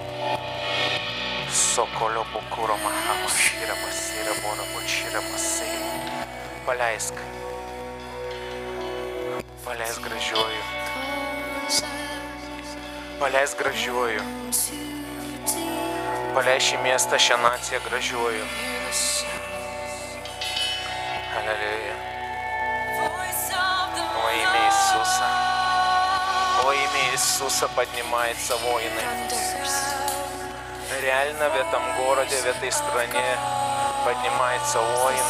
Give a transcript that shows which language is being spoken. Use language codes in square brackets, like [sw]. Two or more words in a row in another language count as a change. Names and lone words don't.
[lt] Sokolio bukuro maha, mašyra basira, bora bačyra basei. Paleisk. Paleisk gražiuoju. Paleisk gražiuoju. Paleisk šį miestą, šią naciją gražiuoju. [ru] Halleluja. Во имя Иисуса. Во имя Иисуса поднимаются воины. Реально в этом городе, в этой стране поднимаются воины.